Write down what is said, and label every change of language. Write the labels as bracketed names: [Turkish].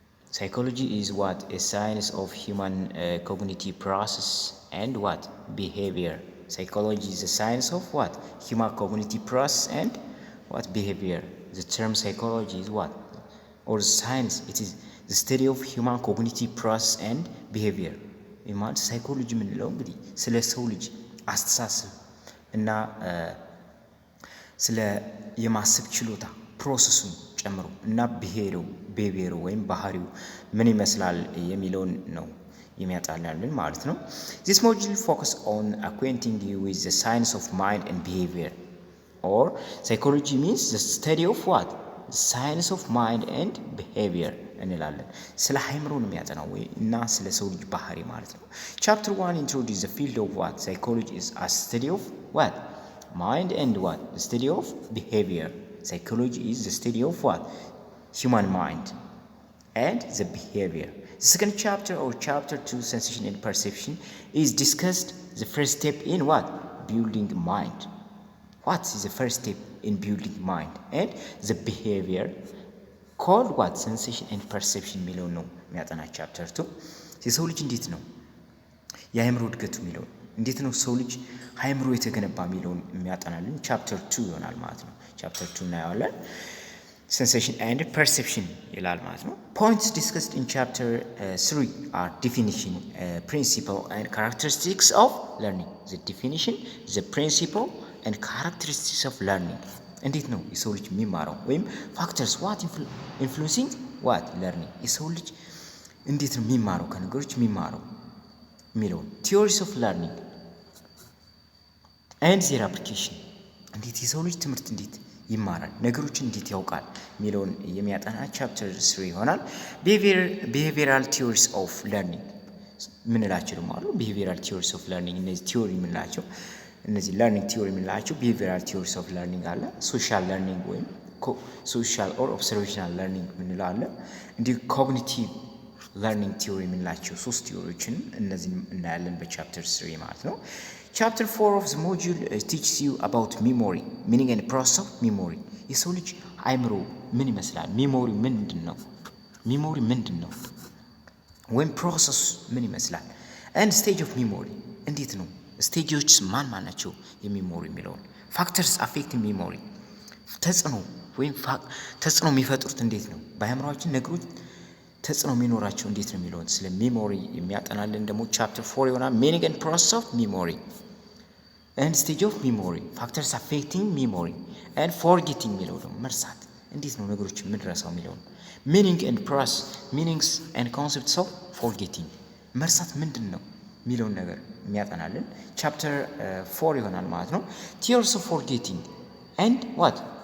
[English] Psychology is what? A science of human cognitive process and what? Behavior. Psychology is a science of what? Human cognitive process and what? Behavior. The term psychology is what? Or science, it is the study of human cognitive process and behavior. [Amharic] ማለት ሳይኮሎጂ የምንለው እንግዲህ ስለ ሰው ልጅ አስተሳሰብ እና ስለ የማሰብ ችሎታ ፕሮሰሱን ጨምሮ እና ቢሄቪየሩ ወይም ባህሪው ምን ይመስላል የሚለውን ነው የሚያጣላልን ማለት ነው። [English] This module focus on acquainting you with the science of mind and behavior. Or psychology means the study of what? The science of mind and behavior [Amharic] እንላለን። ስለ አእምሮ ነው የሚያጠናው እና ስለ ሰው ልጅ ባህሪ ማለት ነው። [English] Chapter 1 introduces the field of what? Psychology is a study of what? Mind and what? The study of behavior. Psychology is the study of what? Human mind and the behavior. The second chapter or chapter 2, sensation and perception, is discussed the first step in what? Building mind. What is the first step in building mind? And the behavior called what? [Amharic] Sensation and perception የሚለው ነው የሚያጠና ቻፕተር 2። የሰው ልጅ እንዴት ነው የአእምሮ እድገቱ የሚለው እንዴት ነው ሰው ልጅ አእምሮ የተገነባ የሚለውን የሚያጠናልን ቻፕተር 2 ይሆናል ማለት ነው። ቻፕተር 2 እናየዋለን። Sensation and perception ይላል ማለት ነው። [English] Points discussed in chapter 3 are definition, principle and characteristics of learning. The definition, the principle and characteristics of learning. [Amharic] እንዴት ነው የሰው ልጅ የሚማረው ወይም [English] factors what influencing what learning [Amharic] የሰው ልጅ እንዴት ነው የሚማረው ከነገሮች የሚማረው የሚለውን [English] theories of learning and their application [Amharic] እንዴት የሰው ልጅ ትምህርት እንዴት ይማራል ነገሮችን እንዴት ያውቃል የሚለውን የሚያጠና ቻፕተር 3 ይሆናል። [English] behavioral theories of learning [Amharic] ምንላቸው ደግሞ አሉ [English] behavioral theories of learning [Amharic] እነዚህ ቲዮሪ ምንላቸው እነዚህ [English] learning theory ምንላቸው behavioral theories of learning አለ social learning ወይም social or observational learning ምንለው አለ እንዲሁ cognitive learning theory [Amharic] ምንላቸው ሶስት ቲዮሪዎችን እነዚህ እናያለን በቻፕተር 3 ማለት ነው። [English] Chapter 4 of the module teaches you about memory, meaning and process of memory. [Amharic] የሰው ልጅ አእምሮ ምን ይመስላል? ሚሞሪ ምንድነው? ሚሞሪ ምንድነው? ወይም ፕሮሰስ ምን ይመስላል? [English] and stage of memory [Amharic] እንዴት ነው? ስቴጆች ማን ናቸው? የሚሞሪ የሚለውን [English] factors affecting memory [Amharic] ተጽዕኖ የሚፈጥሩት እንዴት ነው? በአእምሮአችን ነገሮች ተጽዕኖ የሚኖራቸው እንዴት ነው የሚለውን ስለ ሚሞሪ የሚያጠናልን ደግሞ ቻፕተር 4 ይሆናል። [English] meaning and process of memory and stage of memory, factors affecting memory and forgetting [Amharic] የሚለው ደግሞ መርሳት እንዴት ነው ነገሮች የምንረሳው የሚለውን [English] meaning and process, meanings and concepts of forgetting [Amharic] መርሳት ምንድን ነው የሚለውን ነገር የሚያጠናልን ቻፕተር 4 ይሆናል ማለት ነው። [English] theories of forgetting and what?